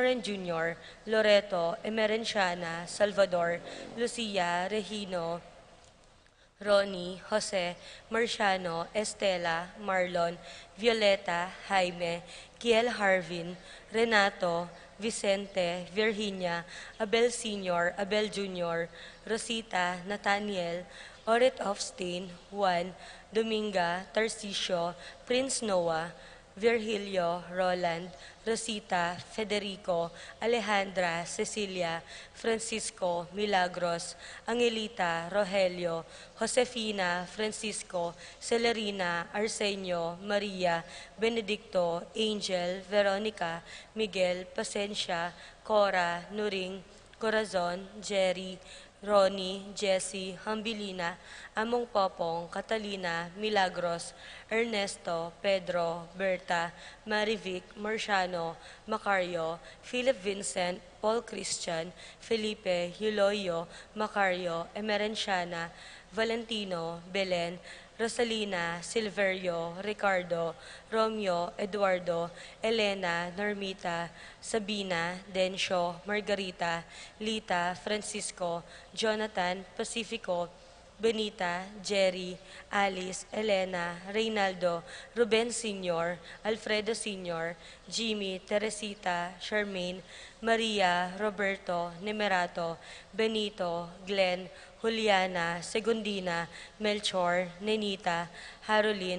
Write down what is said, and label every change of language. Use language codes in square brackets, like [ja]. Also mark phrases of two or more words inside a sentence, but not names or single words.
[en] and Jr., Loreto, Emerenciana, Salvador, Lucia, Regino, Ronnie, Jose, Marciano, Estela, Marlon, Violeta, Jaime, Kiel Harvin, Renato, Vicente, Virginia, Abel Sr., Abel Jr., Rosita, Nathaniel, Oret Ofstein, Juan, Dominga, Tarcisio, Prince Noah, Virgilio, Roland, Rosita, Federico, Alejandra, Cecilia, Francisco, Milagros, Angelita, Rogelio, Josefina, Francisco, Celerina, Arsenio, Maria, Benedicto, Angel, Veronica, Miguel, Pasencia, Cora, Nuring, Corazon, Jerry, Ronnie, Jessie, Hambilina, Among Popong, Catalina, Milagros, Ernesto, Pedro, Berta, Marivic, Marciano, Macario, Philip Vincent, Paul Christian, Felipe, Yuloyo, Macario, Emerenciana, Valentino, Belen, Rosalina, Silverio, Ricardo, Romeo, Eduardo, Elena, Normita, Sabina, Dencio, Margarita, Lita, Francisco, Jonathan, Pacifico, Benita, Jerry, Alice, Elena, Reynaldo, Ruben Sr., Alfredo Sr., Jimmy, Teresita, Charmaine, Maria, Roberto, Nemerato, Benito, Glenn, Juliana, Segundina, Melchor, Nenita, Harolyn,